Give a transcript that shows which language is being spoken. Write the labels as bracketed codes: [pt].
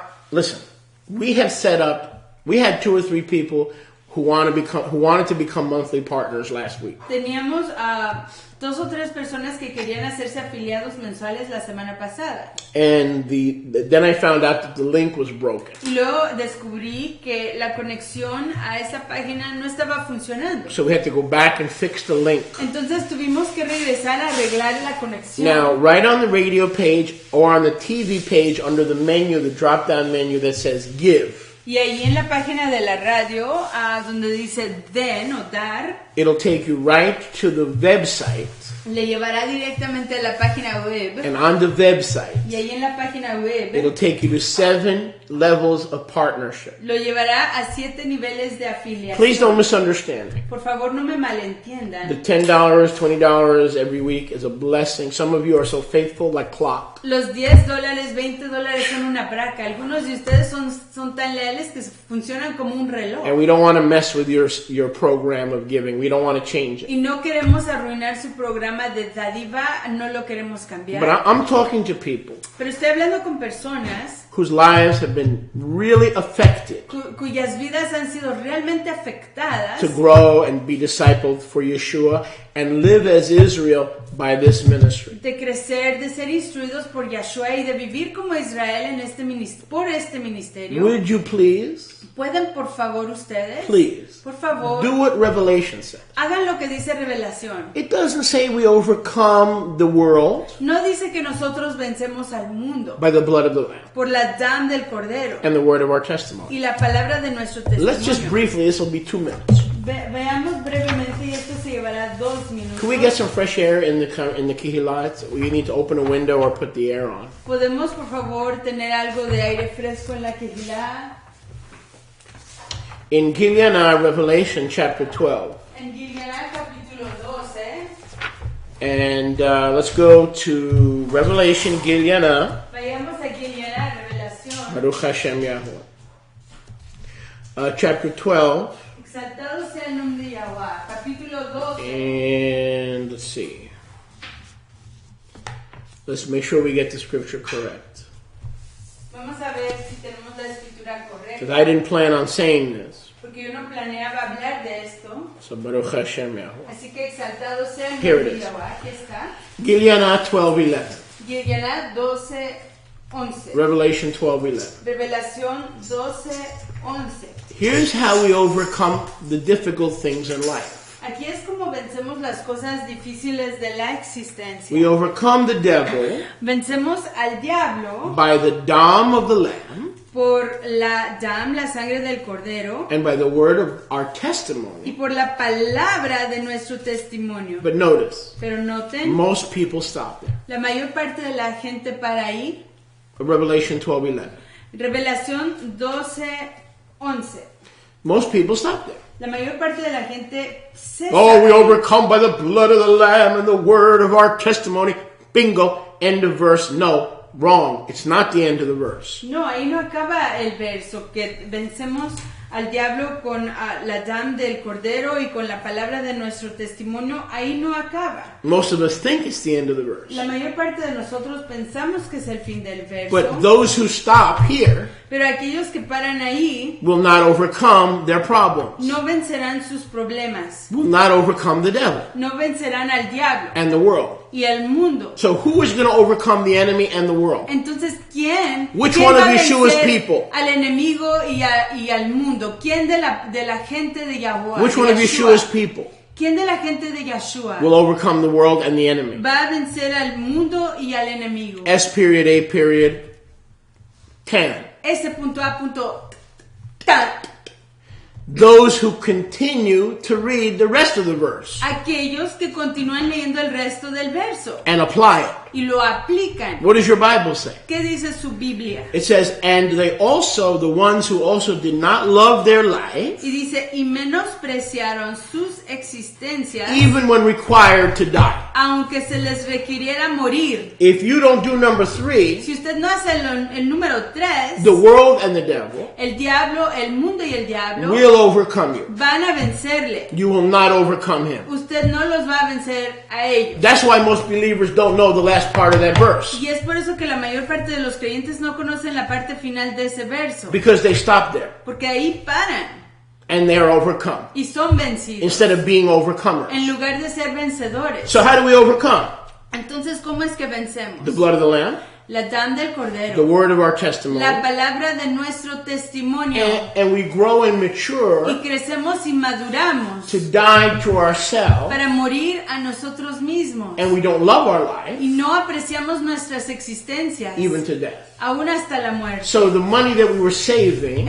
[en] Listen, we had 2 or 3 people who wanted to become monthly partners last week. [es] Teníamos a 2 o 3 personas que querían hacerse afiliados mensuales la semana pasada. [en] And then I found out that the link was broken. [es] Y luego descubrí que la conexión a esa página no estaba funcionando. [en] So we had to go back and fix the link. [es] Entonces tuvimos que regresar a arreglar la conexión. [en] Now, right on the radio page or on the TV page under the menu, the drop-down menu that says give, [es] Y ahí en la página de la radio, donde dice den o dar, [en] it'll take you right to the website. [es] le llevará directamente a la página web. [en] And on the website, [es] Y ahí en la página web [en] it'll take you to 7 levels of partnership. [es] lo llevará a 7 niveles de afiliación. [en] Please don't misunderstand me. [es] Por favor, no me [en] The [es] malentiendan. [en] $10, $20 every week is a blessing. Some of you are so faithful like clock. [es] Los $10, $20 son una braca. Algunos de ustedes son tan leales que funcionan como un reloj. [en] And we don't want to mess with your program of giving. We don't want to change it. [es] Y no queremos arruinar su programa de dádiva, no lo queremos cambiar. [en] But I'm talking to people [es] Pero estoy hablando con personas [en] whose lives have been really affected [es] cuyas vidas han sido realmente afectadas [en] to grow and be discipled for Yeshua and live as Israel by this ministry. [es] de crecer, de ser instruidos por Yahshua y de vivir como Israel por este ministerio. [en] Would you please, [es] ¿Pueden, por favor, ustedes? [en] please, [es] Por favor, [en] do what Revelation says? [es] hagan lo que dice Revelación. [en] It doesn't say we overcome the world [es] No dice que nosotros vencemos al mundo [en] by the blood of the Lamb [es] por la dam del Cordero [en] and the word of our testimony. [es] y la palabra de nuestro [en] Let's just [es] testimonio. [en] briefly, this will be 2 minutes. [es] Veamos brevemente y esto se llevará 2 minutos. [en] Can we get some fresh air in the Kihilat? We need to open a window or put the air on. [es] ¿Podemos, por favor, tener algo de aire fresco en la Kehilá? [en] In Gilead, Revelation chapter 12. [es] En Gilgalá capítulo 12, [en] And let's go to Revelation Gilead, [es] vayamos a Gilgalá, Revelación, [he] Baruch Hashem Yahweh. [en] Chapter 12, [es] exaltado sea el nombre de Yahweh, capítulo 12, [en] and let's see. Let's make sure we get the scripture correct. [es] vamos a ver si tenemos la escritura [en] Because [es] correcta, [en] I didn't plan on saying this. [es] porque yo no planeaba hablar de esto, [he] So Baruch Hashem Yahweh. [es] así que exaltado sea el [en] Here is. [es] Yahweh, aquí está, [en] Gilead 12:11. [es] Gilgalá 12, 11, [en] Revelation 12:11. [es] Revelación 12, 11. [en] Here's how we overcome the difficult things in life. [es] Aquí es como vencemos las cosas difíciles de la existencia. [en] We overcome the devil [es] Vencemos al diablo [en] by the dam of the Lamb [es] por la dam, la sangre del cordero, [en] and by the word of our [es] y [en] testimony. [es] por la palabra de nuestro testimonio. [en] But notice, [es] Pero noten, [en] most people stop there. [es] la mayor parte de la gente para ahí. [en] Revelation 12:11. [es] Revelación 12, 11. [en] Most people stop there. [es] La mayor parte de la gente se [en] Oh, we overcome by the blood of the Lamb and the word of our testimony. Bingo. End of verse. No. wrong. It's not the end of the verse. [es] No, ahí no acaba el verso, que vencemos al diablo con la dam del cordero y con la palabra de nuestro testimonio. Ahí no acaba. [en] Most of us think it's the end of the verse. [es] La mayor parte de nosotros pensamos que es el fin del verso. [en] But those who stop here [es] Pero aquellos que paran ahí [en] will not overcome their problems, [es] no vencerán sus problemas, [en] will not overcome the devil [es] no vencerán al diablo [en] and the world. [es] y al mundo. [en] So who is going to overcome the enemy and the world? [es] Entonces, ¿quién [en] Which one [es] va [en] of [es] a [en] Yeshua's [es] vencer [en] people? [es] al enemigo y al mundo? ¿Quién de la gente de Yahuwah? [en] Which [es] de [en] one of [es] Yeshua? [en] Yeshua's people [es] ¿Quién de la gente de Yeshua [en] will overcome the world and the enemy? [es] va a vencer al mundo y al enemigo? [en] S period, A period, can. [es] Ese punto A, punto ta. [en] Those who continue to read the rest of the verse [es] Aquellos que continúan leyendo el resto del verso [en] and apply it. [es] y lo aplican. [en] What does your Bible say? [es] ¿Qué dice su Biblia? [en] It says, and they also, the ones who also did not love their life, [es] Y dice, y menospreciaron sus existencias, [en] even when required to die. [es] aunque se les requiriera morir. [en] If you don't do number 3, [es] Si usted no hace el número 3, [en] the world and the devil [es] el diablo, el mundo y el diablo [en] will overcome you. [es] van a vencerle. [en] You will not overcome him. [es] Usted no los va a vencer a ellos. [en] That's why most believers don't know the last part of that verse. [es] Y es por eso que la mayor parte de los creyentes no conocen la parte final de ese verso. [en] Because they stop there [es] Porque ahí paran [en] and they are overcome [es] y son vencidos [en] instead of being overcomers. [es] en lugar de ser vencedores. [en] So how do we overcome? [es] Entonces, ¿cómo es que vencemos? [en] The blood of the Lamb, [es] La dam del [en] the [es] cordero, [en] word of our testimony, [es] la palabra de nuestro testimonio, [en] and we grow and mature [es] y crecemos y maduramos [en] to die to ourselves, [es] para morir a nosotros mismos. [en] and we don't love our life [es] Y no apreciamos nuestras existencias, [en] even to death. [es] aún hasta la muerte. [en] So the money that we were saving